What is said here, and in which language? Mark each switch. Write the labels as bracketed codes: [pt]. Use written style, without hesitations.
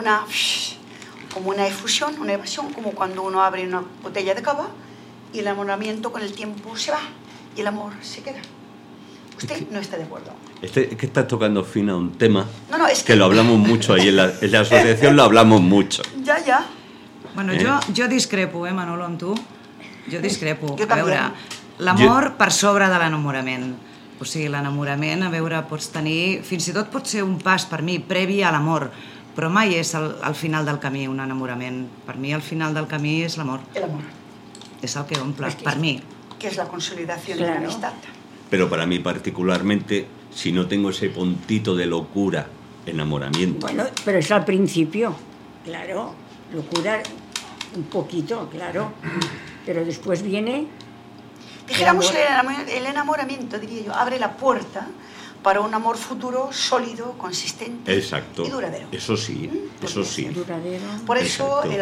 [es] Es como una efusión, una evasión, como cuando uno abre una botella de cava y el enamoramiento con el tiempo se va y el amor se queda. Usted no está de acuerdo. Es que estás tocando fino a un tema. No, es que... Que lo hablamos mucho ahí en la asociación, lo hablamos mucho. Ya. Bueno, yo discrepo, Manolo, [ca] amb tu. Jo discrepo. Jo també. A veure, l'amor per sobre de l'enamorament. O sigui, l'enamorament, a veure, pots tenir... Fins i tot pot ser un pas, per mi, previ a l'amor. Però mai és el final del camí, un enamorament. Per mi, el final del camí és l'amor. L'amor. És el que omple, per mi. Que és la consolidació de l'amistat. Però per a mi, particularment, [es] si no tengo ese puntito de locura, enamoramiento... Bueno, [ca] però és [es] al principio, claro... Locura, un poquito, claro, pero después viene... Dijéramos el enamoramiento, diría yo, abre la puerta para un amor futuro, sólido, consistente. Exacto. Y duradero. Eso sí, eso sí. Duradero. Por eso Exacto.